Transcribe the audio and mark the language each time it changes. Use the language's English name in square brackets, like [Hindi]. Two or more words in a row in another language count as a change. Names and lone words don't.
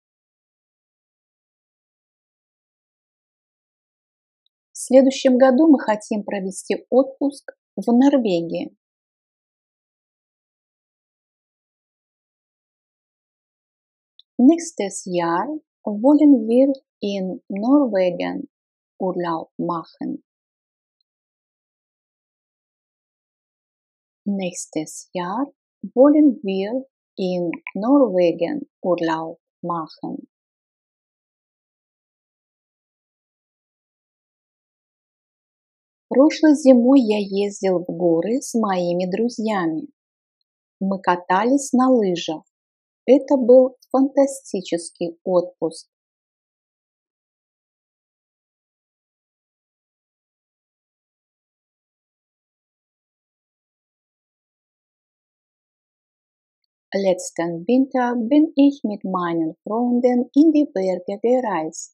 [Russian] В следующем году мы хотим провести отпуск в Норвегии. [German] Nächstes Jahr wollen wir in Norwegen Urlaub machen. Nächstes Jahr wollen wir in Norwegen Urlaub machen. [Russian] Прошлой зимой я ездил в горы с моими друзьями. Мы катались на лыжах. Это был фантастический отпуск. [German] Letzten Winter bin ich mit meinen Freunden in die Berge gereist.